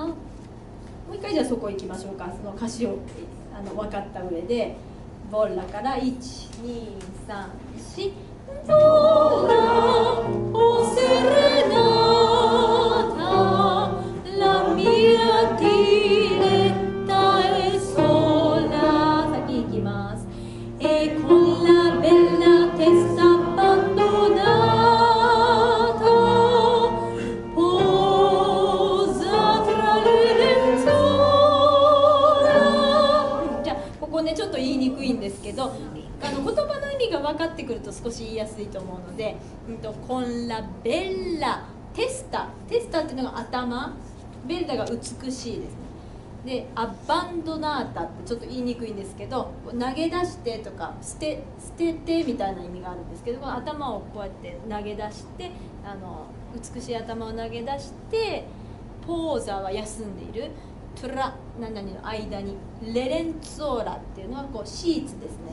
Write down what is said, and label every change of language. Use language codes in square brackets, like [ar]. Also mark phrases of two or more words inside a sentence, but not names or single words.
[ja] もう一回じゃあそこ行きましょうか。その歌詞を分かった上でボッラから1、2、3、4 [it] vola o serenata la mia diletta è sola. [ja] 先行きます。 [it] con la bella testa abbandonata posa tra le lenzuola。 [ja] じゃあここねちょっと言いにくいんですけど、言葉の意味が分かってくると少し言いやすいと思うので、 [it] con la bella testa [ja] っていうのが頭、ベッラが美しいですね。でアバンドナータってちょっと言いにくいんですけど、投げ出してとか捨ててみたいな意味があるんですけど、頭をこうやって投げ出して美しい頭を投げ出して、ポーザは休んでいる、トラ何々の間に、レレンツォーラっていうのはこうシーツですね。